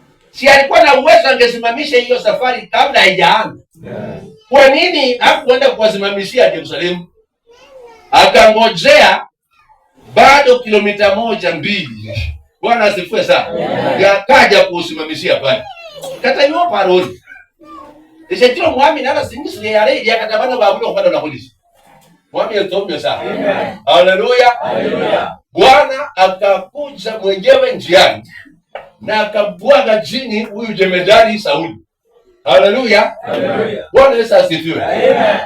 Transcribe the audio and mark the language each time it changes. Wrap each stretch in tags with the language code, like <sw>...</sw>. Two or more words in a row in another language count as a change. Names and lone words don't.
<sw>Si alikuwa na uwezo angesimamisha hiyo safari kabla haijaanza? Yes. Kwa nini hakuenda kuwasimamishia Yerusalemu? Akangojea bado kilomita moja, mbili. Bwana asifiwe sana. Amen. Yakaja kusimamishia pale.</sw> <ln>Kata yo paroli. Ese tiro mwami nana singi sile yare ya kata bana babu kwa bana polisi. Mwami etombe sana. Amen. Haleluya. Haleluya.</ln> <sw>Bwana akakuja mwenyewe njiani na akabwaga chini huyu jemedari Sauli. Haleluya. Haleluya. Bwana Yesu asifiwe. Amen.</sw>